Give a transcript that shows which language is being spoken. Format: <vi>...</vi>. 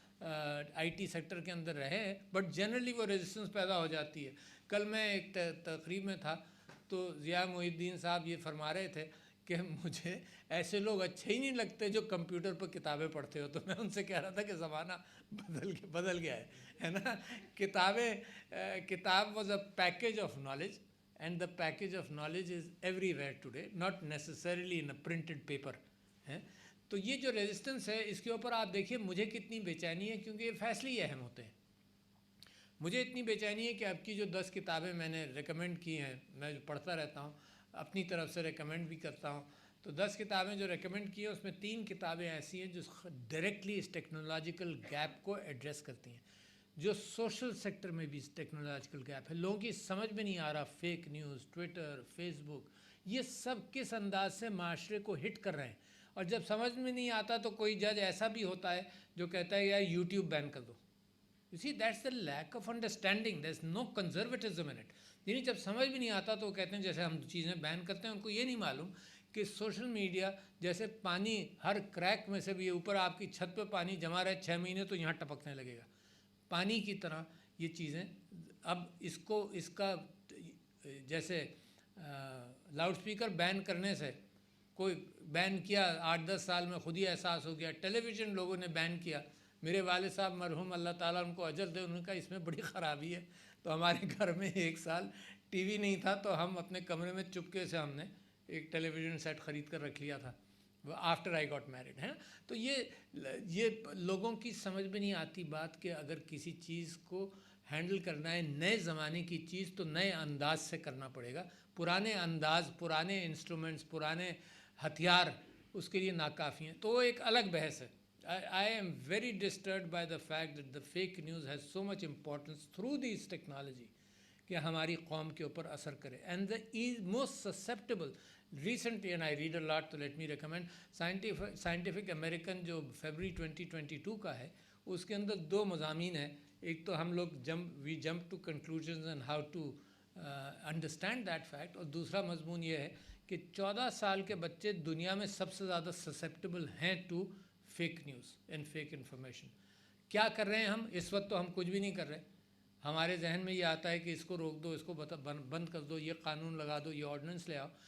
<ur>IT sector کے اندر رہے ہیں، بٹ جنرلی وہ ریزسٹنس پیدا ہو جاتی ہے. کل میں ایک تقریب میں تھا تو ضیاء محی الدین صاحب یہ فرما رہے تھے کہ مجھے ایسے لوگ اچھے ہی نہیں لگتے جو کمپیوٹر پر کتابیں پڑھتے ہو. تو میں ان سے کہہ رہا تھا کہ زمانہ بدل گیا ہے نا.</ur> <en>کتاب was a package of knowledge, and the package of knowledge is everywhere today, not necessarily in a printed paper.</en> <ur>تو یہ جو ریزسٹنس ہے اس کے اوپر آپ دیکھیے مجھے کتنی بے چینی ہے، کیونکہ یہ فیصلے ہی اہم ہوتے ہیں. مجھے اتنی بے چینی ہے کہ اب کی جو 10 کتابیں میں نے ریکمینڈ کی ہیں، میں جو پڑھتا رہتا ہوں، اپنی طرف سے ریکمینڈ بھی کرتا ہوں، تو 10 کتابیں جو ریکمینڈ کی ہیں اس میں 3 کتابیں ایسی ہیں جو ڈائریکٹلی اس ٹیکنالوجیکل گیپ کو ایڈریس کرتی ہیں. جو سوشل سیکٹر میں بھی ٹیکنالوجیکل گیپ ہے، لوگوں کی سمجھ میں نہیں آ رہا، فیک نیوز، ٹویٹر، فیس بک، یہ سب کس انداز سے معاشرے کو ہٹ کر رہے ہیں. اور جب سمجھ میں نہیں آتا تو کوئی جج ایسا بھی ہوتا ہے جو کہتا ہے یار یوٹیوب بین کر دو.</ur> <en>You see, that's the lack of understanding. There's no conservatism in it.</en> <ur>یعنی جب سمجھ بھی نہیں آتا تو وہ کہتے ہیں جیسے ہم چیزیں بین کرتے ہیں، ان کو یہ نہیں معلوم کہ سوشل میڈیا جیسے پانی ہر کریک میں سے بھی اوپر آپ کی چھت پہ پانی جمع رہے 6 مہینے تو یہاں ٹپکنے لگے گا. پانی کی طرح یہ چیزیں اب اس کا جیسے لاؤڈ سپیکر بین کرنے سے کوئی بین کیا 8-10 سال میں خود ہی احساس ہو گیا. ٹیلی ویژن لوگوں نے بین کیا. میرے والد صاحب مرحوم اللہ تعالیٰ ان کو اجر دے، انہوں نے کہا اس میں بڑی خرابی ہے. تو ہمارے گھر میں 1 سال ٹی وی نہیں تھا تو ہم اپنے کمرے میں چپکے سے ہم نے ایک ٹیلی ویژن سیٹ خرید کر رکھ لیا تھا</ur> <en>after I got married</en> <ur>ہے. تو یہ لوگوں کی سمجھ میں نہیں آتی بات کہ اگر کسی چیز کو ہینڈل کرنا ہے نئے زمانے کی چیز تو نئے انداز سے کرنا پڑے گا. پرانے انداز، پرانے انسٹرومنٹس، پرانے ہتھیار اس کے لیے ناکافی ہیں. تو وہ ایک الگ بحث ہے.</ur> <en>I am very disturbed by the fact that the fake news has so much importance through these technology</en> <ur>کہ ہماری قوم کے اوپر اثر کرے.</ur> <en>And the most susceptible recently, and I read a lot to let me recommend Scientific American</en> <ur>جو February 2022 کا ہے، اس کے اندر 2 مضامین ہیں. ایک تو ہم لوگ</ur> <en>we jump to conclusions and how to understand that fact،</en> <ur>اور دوسرا مضمون یہ ہے کہ 14 سال کے بچے دنیا میں سب سے زیادہ سسیپٹیبل ہیں</ur> <en>To fake news and fake information.</en> <ur>کیا کر رہے ہیں ہم اس وقت؟ تو ہم کچھ بھی نہیں کر رہے. ہمارے ذہن میں یہ آتا ہے کہ اس کو روک دو، اس کو بند کر دو، یہ قانون لگا دو، یہ آرڈیننس لے آؤ.</ur>